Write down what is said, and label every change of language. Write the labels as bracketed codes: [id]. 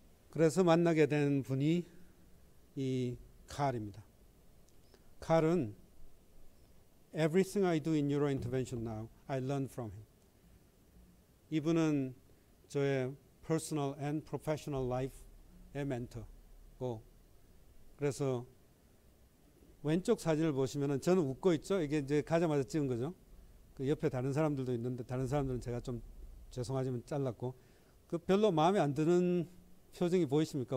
[ko] 그래서 만나게 된 분이 이 칼입니다. [en] 칼은 Everything I do in neurointervention now, I learn from him. [ko] 이분은 저의 [en] personal and professional life [ko] 의 멘토고, 그래서 왼쪽 사진을 보시면은 저는 웃고 있죠. 이게 이제 가자마자 찍은 거죠. 그 옆에 다른 사람들도 있는데 다른 사람들은 제가 좀 죄송하지만 잘랐고 그 별로 마음에 안 드는 표정이 보이십니까?